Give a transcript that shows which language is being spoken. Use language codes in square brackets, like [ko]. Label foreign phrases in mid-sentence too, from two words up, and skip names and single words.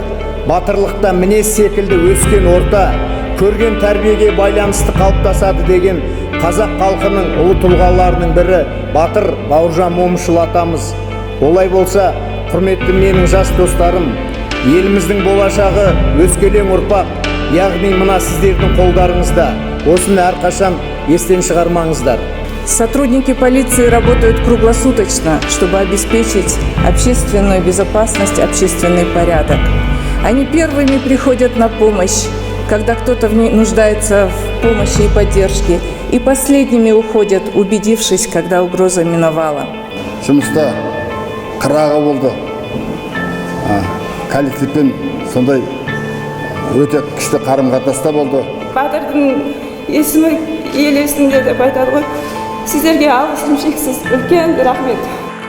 [kk] Батырлықта мінез секілді өскен орта, көрген тәрбиеге байланысты қалыптасады деген қазақ халқының ұлы тұлғаларының бірі батыр Бауыржан Момышұлы атамыз. Олай болса, құрметті менің жас достарым, еліміздің болашағы өскелең ұрпақ, яғни мына сіздердің қолдарыңызда. Осыны әрқашан естен шығармаңыздар. [ru] Сотрудники полиции работают круглосуточно, чтобы обеспечить общественную безопасность, общественный порядок. Они первыми приходят на помощь, когда кто-то в ней нуждается в помощи и поддержке, и последними уходят, убедившись, когда угроза миновала. [kk] Жұмыста қырағы болды. Коллективпен сондай өте күшті қарым-қатынаста болды. Батырдың есімі ел есінде деп айтады ғой. Сіздерге алғысым шексіз. Үлкен рахмет.